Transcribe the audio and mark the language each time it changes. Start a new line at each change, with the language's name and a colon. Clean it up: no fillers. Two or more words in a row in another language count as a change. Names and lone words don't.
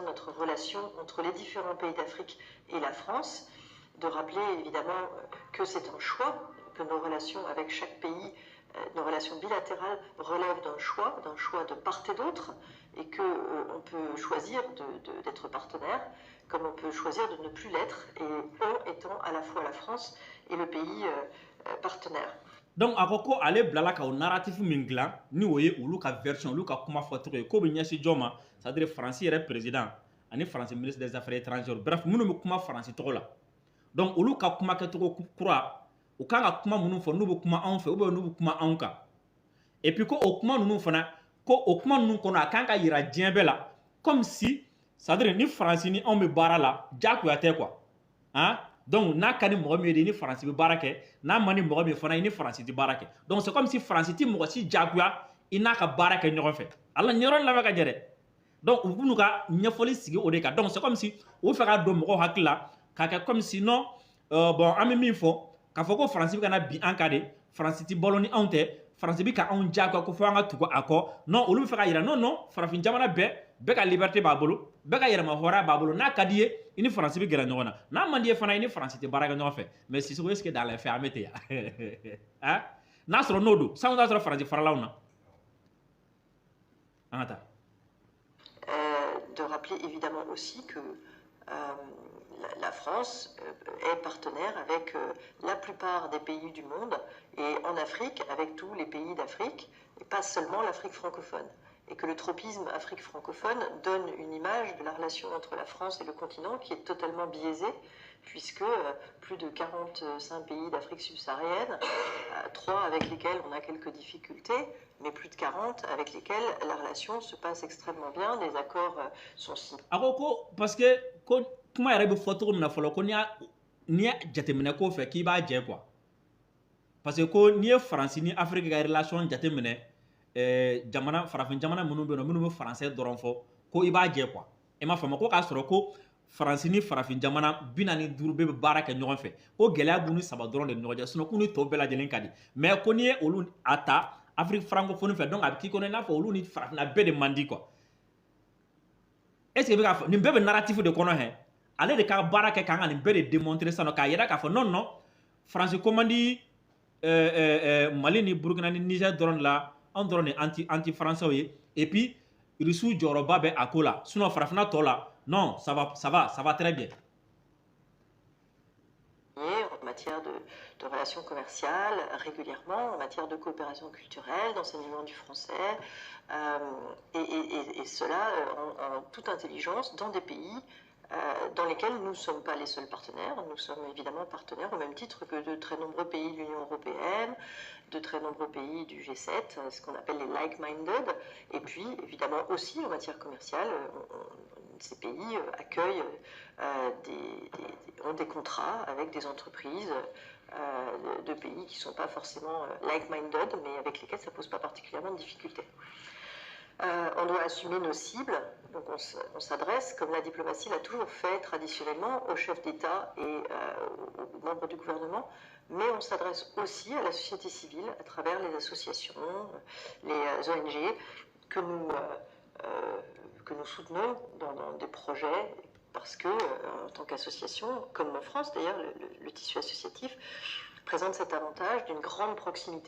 French: notre relation entre les différents pays d'Afrique et la France, de rappeler évidemment que c'est un choix, que nos relations avec chaque pays, nos relations bilatérales relèvent d'un choix de part et d'autre, et qu'on peut choisir d'être partenaire, comme on peut choisir de ne plus l'être, et on étant à la fois la France et le pays partenaire.
Bambara: Donc a ko ko ale bilala ka o narratif min dilan ni o ye olu ka version olu ka kuma fɔcogo ye ko bɛ ɲɛsin jɔn ma
French: c'est à dire
Bambara: faransi yɛrɛ président ani faransi
French: ministre des affaires étrangères
Bambara: bref minnu bɛ kuma faransi tɔgɔ la donc olu ka kuma kɛcogo kura u kan ka kuma minnu fɔ n'u bɛ kuma anw fɛ
French: ou bien
Bambara: n'u bɛ kuma anw kan
French: et puis
Bambara: ko o kuma ninnu fana ko o kuma ninnu kɔnɔ a kan ka yira diɲɛ bɛɛ la
French: comme si c'est à dire
Bambara: ni faransi ni anw bɛ baara la diyagoya tɛ quoi donc n'a ka ni mɔgɔ min ye ni faransi bɛ baara kɛ n'a ma ni mɔgɔ min fana ye ni faransi tɛ baara kɛ
French: donc c'est comme si
Bambara: faransi tɛ mɔgɔ si diyagoya i n'a ka baara kɛ ɲɔgɔn fɛ ala nin yɔrɔ in lamɛn ka ɲɛ dɛ donc u b'u ka ɲɛfɔli sigi o de kan
French: donc c'est comme si
Bambara: u fɛ ka don mɔgɔw hakili la k'a kɛ
French: comme si non bon
Bambara: an bɛ min fɔ k'a fɔ ko faransi bɛ ka na bin an kan de faransi tɛ balo ni anw tɛ faransi bɛ ka anw diyagoya ko fo an ka tugu a kɔ non olu bɛ fɛ ka yira non farafin jamana bɛɛ ka liberté b'a bolo bɛɛ ka yɛrɛma hɔrɔnya b'a bolo n'a ka di ye i ni faransi bɛ gɛrɛ ɲɔgɔn na n'a man di ye fana i ni faransi tɛ baara kɛ ɲɔgɔn fɛ
French: mais Sissoko est-ce que
Bambara: dans les faits an bɛ ten yan n'a sɔrɔ n'o don sango t'a sɔrɔ faransi faralaw na an ka taa.
French: De rappeler évidemment aussi que la France est partenaire avec la plupart des pays du monde et en Afrique avec tous les pays d'Afrique et pas seulement l'Afrique francophone. Et que le tropisme Afrique francophone donne une image de la relation entre la France et le continent qui est totalement biaisée, puisque plus de 45 pays d'Afrique subsaharienne, 3 avec lesquels on a quelques difficultés, mais plus de 40 avec lesquels la relation se passe extrêmement bien, les accords sont signés. Parce que
Bambara: kuma yɛrɛ bɛ fɔ cogo min na fɔlɔ ko n'i y'a jateminɛ ko fɛ k'i b'a jɛ quoi
French: parce que
Bambara: ko n'i ye Faransi ni Afrique ka relation jateminɛ jamana farafin jamana minnu bɛ yen nɔ minnu bɛ français dɔrɔn fɔ ko i b'a jɛ quoi i m'a faamu ko k'a sɔrɔ ko Faransi ni farafin jamana 45 bɛɛ bɛ baara kɛ ɲɔgɔn fɛ ko gɛlɛya b'u ni 3 dɔrɔn de ni ɲɔgɔn cɛ sinon k'u ni tɔw bɛɛ lajɛlen ka di mais ko n'i ye olu a ta
French: Afrique francophone
Bambara: fɛ donc a bɛ k'i kɔnɔ i n'a fɔ olu ni farafinna bɛɛ de man di quoi
French: est ce que
Bambara: i bɛ k'a fɔ nin bɛɛ bɛ narratif de kɔnɔ hɛ ale de ka baara kɛ k'an ka nin bɛɛ de démontrer sisan nɔ k'a yira k'a fɔ
French: non non
Bambara: Faransi ko man di Mali ni Burkina ni Niger dɔrɔn la anw dɔrɔn de
French: anti français
Bambara: ye
French: et puis
Bambara: Russiw jɔyɔrɔba bɛ a ko la sinon farafinna tɔ la
French: non ça va très bien. En matière de relations commerciales régulièrement, en matière de coopération culturelle, d'enseignement du français, et cela en toute intelligence dans des pays dans lesquels nous ne sommes pas les seuls partenaires. Nous sommes évidemment partenaires au même titre que de très nombreux pays de l'Union européenne, de très nombreux pays du G7, ce qu'on appelle les like-minded, et puis évidemment aussi en matière commerciale, ces pays accueillent ont des contrats avec des entreprises de pays qui ne sont pas forcément like-minded, mais avec lesquels ça ne pose pas particulièrement de difficultés. On doit assumer nos cibles, donc on s'adresse, comme la diplomatie l'a toujours fait traditionnellement, aux chefs d'État et aux membres du gouvernement, mais on s'adresse aussi à la société civile à travers les associations, les ONG que nous soutenons dans des projets, parce que en tant qu'association, comme en France d'ailleurs, le tissu associatif présente cet avantage d'une grande proximité.